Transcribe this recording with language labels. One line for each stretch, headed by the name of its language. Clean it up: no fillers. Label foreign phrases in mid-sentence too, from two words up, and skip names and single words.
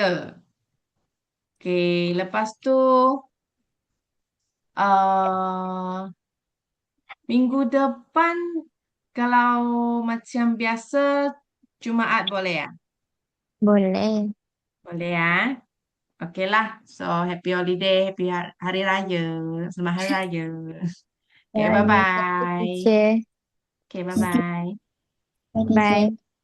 Malay: Okey, lepas tu uh, minggu depan kalau macam biasa Jumaat boleh ya? Boleh. Boleh ya. Okey lah.
English: So happy holiday, happy
Malay: hari raya. Selamat hari raya. Okay, Raya.
English: bye-bye. Teacher. Okay, bye-bye. Bye, teacher. Bye.